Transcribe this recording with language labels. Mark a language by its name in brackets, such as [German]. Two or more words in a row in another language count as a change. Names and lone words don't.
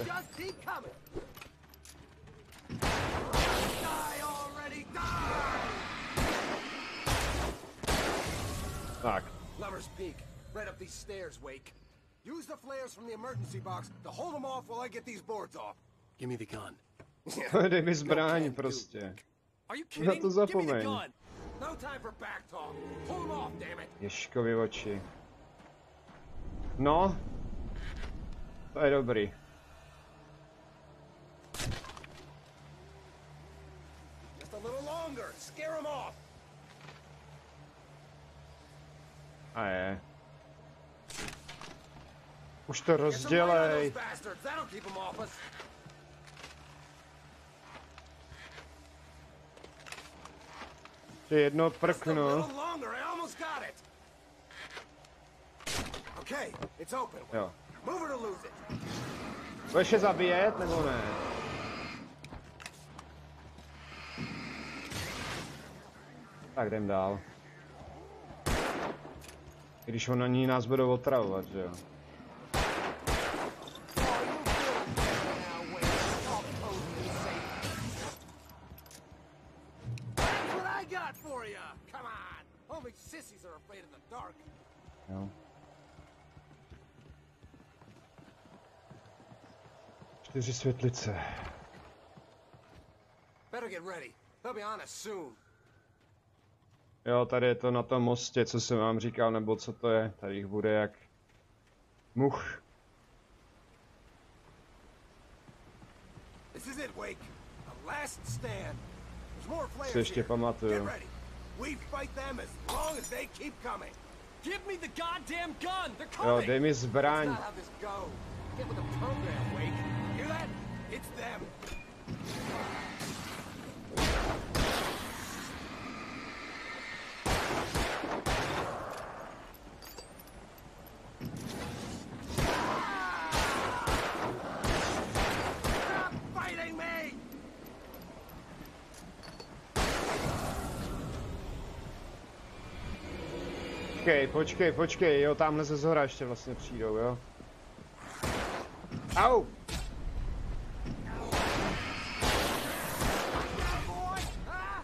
[English] Just keep coming. Die already, die! [Czech] Tak. [English] Lover's Peak. Right up these stairs, Wake. Use the flares from the emergency box to hold them off while I get these boards off. Give me the gun. [Czech] Dej mi zbraň prostě. [English] Are you [Czech] Na [English] kidding? [Czech] to [English] Give me the [Czech] zapomeň. [English] gun. No time for back talk. Pull them off, damn it. [Czech] Ježkovi oči. No. To je dobrý. [English] Just a little longer. Scare them off. [Czech] A je. Už to [English] Get some light on [Czech] rozdělej. [English] those bastards. That'll keep them off us. [Czech] Ještě jedno [English] Just a [Czech] prknu. [English] little longer. I almost got it. Okay, it's open. [Czech] Jo. [English] Move it or lose it. [Czech] Budeš je zabíjet, nebo ne? Tak jdem dál. Když on ani nás budou otravovat, že jo. [English] That's what I got for you. Come on. Only sissies are afraid of the dark. [Czech] Jo. 4 světlice. [English] Better get ready. They'll be on us soon. [Czech] Jo, tady je to na tom mostě, co jsem vám říkal, nebo co to je. Tady jich bude jak much. [English] This is it, Wake. The last stand. There's more [Czech] Si [English] flares [Czech] ještě [English] here. Get [Czech] pamatuju. [English] ready. We fight them as long as they keep coming. Give me the goddamn gun! They're [Czech] Jo, [English] coming! [Czech] dej mi [English] That's [Czech] zbraň. [English] not how this goes. Get with the program, Wake. Hear that? It's them. Stop fighting me! [Czech] Počkej, jo, tamhle ze zhora ještě vlastně přijdou, jo. Au! [English] Boy! Ah!